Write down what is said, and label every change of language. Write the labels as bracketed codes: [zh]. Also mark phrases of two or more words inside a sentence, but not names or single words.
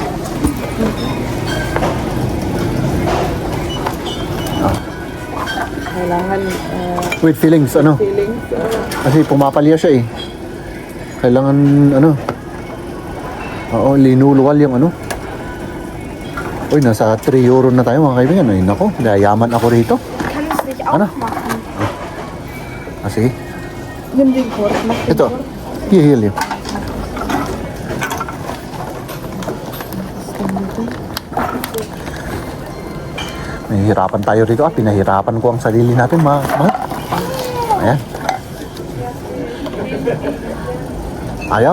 [tl] Kailangan [en] With feelings, ano? feelings. [tl] Kasi pumapalya siya eh. Kailangan, ano? Oo, linuluwal yung ano. Uy, nasa 3 euro na tayo mga kaibigan. Ay, nako, yayaman ako rito. [de] Kann es nicht auch [tl] Ano? [de] machen. [tl] Sige. [de] Nimm den Kurs, mach den [tl] Ito. [de] Kurs. [en] Here, Liam. [tl] Nahihirapan tayo rito ah. Pinahirapan ko ang sarili natin mga. Ayan. Ayaw?